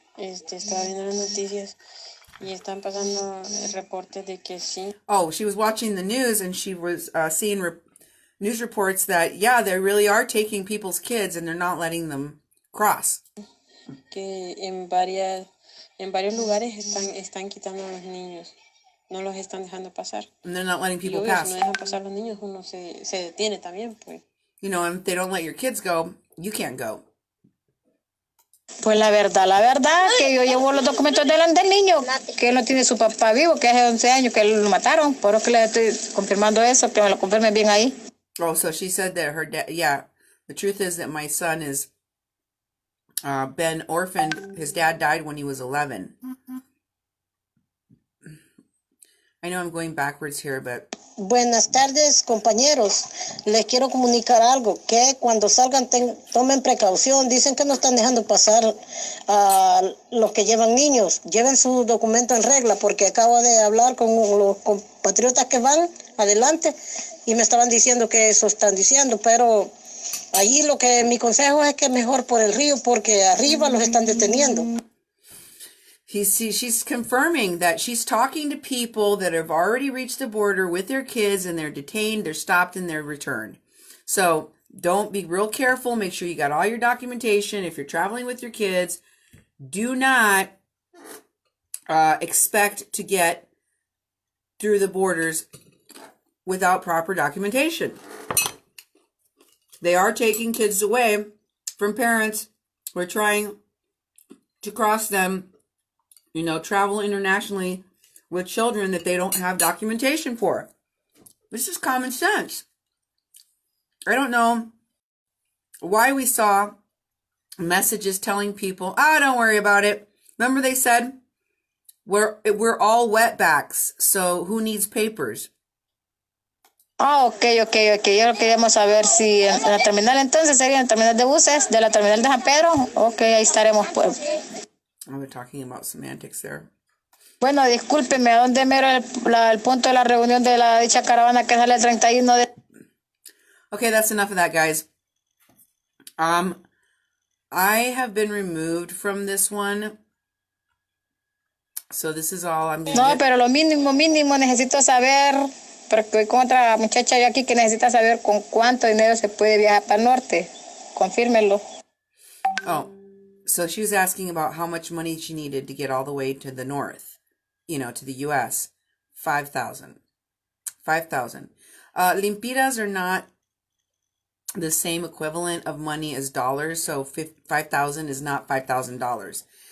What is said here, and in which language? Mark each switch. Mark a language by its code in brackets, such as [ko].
[es] Estaba viendo las noticias y están pasando reportes de que sí. [en] Oh, she was watching the news and she was seeing news reports that, yeah, they really are taking people's kids and they're not letting them cross. [es] Que en varios lugares están quitando a los niños, no los están dejando pasar. [en] And they're not letting people [es] y obvio, [en] pass. [es] Si no dejan pasar a los niños, uno se detiene también, pues. [en] You know, and if they don't let your kids go, you can't go. [es] Pues la verdad, que yo llevo los documentos del niño, que él no tiene su papá vivo, que hace 11 años que lo mataron, por eso que le estoy confirmando eso, que me lo confirmen bien ahí. [en] Oh, so she said that her dad, yeah, the truth is that my son is been orphaned. His dad died when he was 11. I know I'm going backwards here, but... [es] Buenas tardes, compañeros. Les quiero comunicar algo, que cuando salgan tomen precaución. Dicen que no están dejando pasar a los que llevan niños. Lleven su documento en regla, porque acabo de hablar con los compatriotas que van adelante y me estaban diciendo que eso están diciendo, pero allí lo que mi consejo es que mejor por el río, porque arriba los están deteniendo. [en] She's confirming that she's talking to people that have already reached the border with their kids and they're detained, they're stopped, and they're returned. So don't be real careful. Make sure you got all your documentation. If you're traveling with your kids, do not expect to get through the borders without proper documentation. They are taking kids away from parents who are trying to cross them, you know, travel internationally with children that they don't have documentation for. This is common sense. I don't know why we saw messages telling people, don't worry about it. Remember they said, we're all wetbacks, so who needs papers? Ok. [es] Yo queríamos saber si en la terminal entonces sería en la terminal de buses, de la terminal de San Pedro. Ok, ahí estaremos pues. [en] We're talking about semantics there. [es] Bueno, discúlpeme, ¿a dónde mero el punto de la reunión de la dicha caravana que sale el 31 de... [en] Okay, that's enough of that, guys. I have been removed from this one. So this is all I'm going to [es] No, pero lo mínimo necesito saber, porque voy con otra muchacha yo aquí que necesita saber con cuánto dinero se puede viajar para el norte. Confírmelo. Oh. [en] So she was asking about how much money she needed to get all the way to the north, you know, to the U.S. $5,000. Limpiras are not the same equivalent of money as dollars, so 5,000 is not $5,000.